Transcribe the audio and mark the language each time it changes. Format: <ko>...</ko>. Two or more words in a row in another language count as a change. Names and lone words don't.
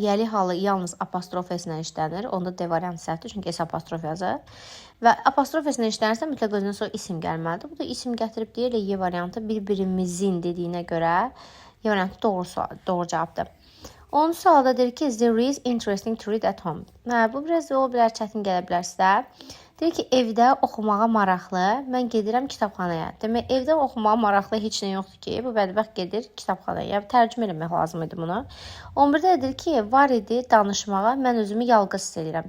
<az>Yəli halı yalnız apostrof S-lə işlənir. Onda D variantı səhvdir, çünki S apostrof yazır. Və apostrof S-lə işlənirsə mütləq özünə sonra isim gəlməlidir. Bu da isim gətirib deyir Y variantı bir-birimizin dediyinə görə Y variantı doğru cavabdır. 10-cu sualda deyir ki,</az> <en>there is interesting to read at home.</en> <az>Bu biraz o bilər çətin gələ bilər sizə. Deyir ki, evdə oxumağa maraqlı, mən gedirəm kitabxanaya. Demək, evdə oxumağa maraqlı heç nə yoxdur ki, bu bədbəxt gedir kitabxanaya. Yəni, tərcümə eləmək lazım idi bunu. 11-də deyir ki, var idi danışmağa, mən özümü yalqız hiss edirəm.</az>